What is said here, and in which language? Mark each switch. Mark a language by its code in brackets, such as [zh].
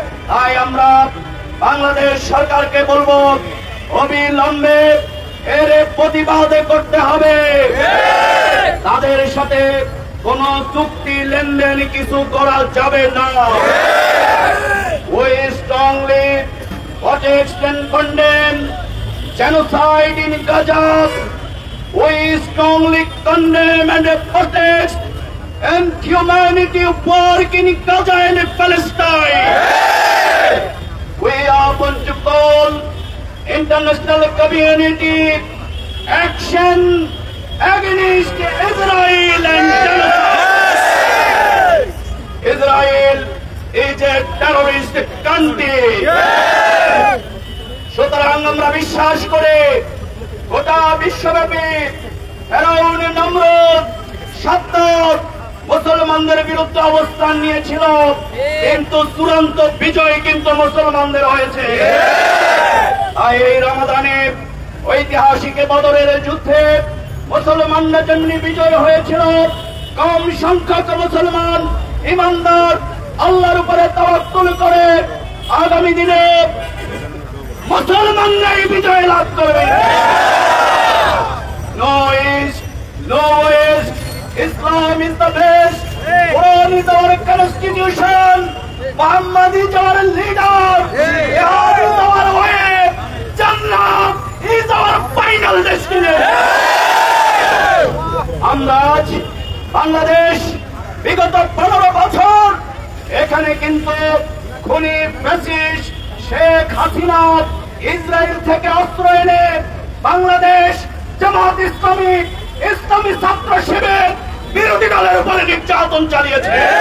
[bn] তাই আমরা বাংলাদেশ সরকারকে বলবো, অবিলম্বে এর প্রতিবাদ করতে হবে। তাদের সাথে কোন চুক্তি লেনদেন কিছু করা যাবে না। [en] We strongly protest and condemn genocide in Gaza. We strongly condemn and protest and humanity work in Gaza and Palestine. We are going to call international community action against Israel and genocide. Israel is a terrorist country. [bn] সুতরাং আমরা বিশ্বাস করে গোটা বিশ্বব্যাপী ফেরাউন নমরুদ সাদ্দাত মুসলমানদের বিরুদ্ধে অবস্থান নিয়েছিল, কিন্তু চূড়ান্ত বিজয় কিন্তু মুসলমানদের হয়েছে। তাই এই রমাদানে ঐতিহাসিক বদরের যুদ্ধে মুসলমানরা যেমনি বিজয় হয়েছিল, কম সংখ্যক মুসলমান ইমানদার আল্লাহর উপরে তাওয়াক্কুল করে আগামী দিনে মুসলমানরাই বিজয় লাভ করবে। [en] No east, no west, Islam is the best, Quran is our constitution, Muhammad is our leader, Jihad is our way, Jannah is our final destination. [bn] আমরা আজ বাংলাদেশ বিগত 15 বছর এখানে কিন্তু খুনি ফ্যাসিস্ট শেখ হাসিনা ইসরায়েল থেকে অস্ত্র এনে বাংলাদেশ জামাত ইসলামী ইসলামী ছাত্র শিবির বিরোধী দলের উপরে নির্যাতন চালিয়েছে।